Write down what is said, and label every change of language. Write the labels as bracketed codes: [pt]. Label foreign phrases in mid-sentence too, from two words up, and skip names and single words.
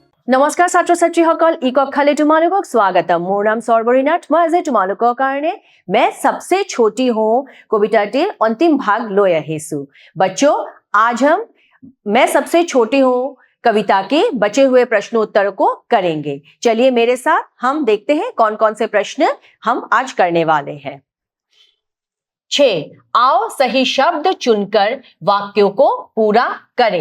[as] নমস্কাৰ ছাত্ৰ ছাত্ৰীসকল ই কক্ষালৈ তোমালোকক স্বাগতম। মোৰ নাম সৰ্বৰীনাথ। মই আজি তোমালোকৰ কাৰণে मैं सबसे छोटी हूँ কবিতাটিৰ [hi] अंतिम भाग [as] লৈ আহিছো। [hi] बच्चों, आज हम मैं सबसे छोटी हूँ कविता के बचे हुए प्रश्नोत्तर को करेंगे। चलिए मेरे साथ हम देखते हैं कौन कौन से प्रश्न हम आज करने वाले हैं। 6. आओ सही शब्द चुनकर वाक्यों को पूरा करें।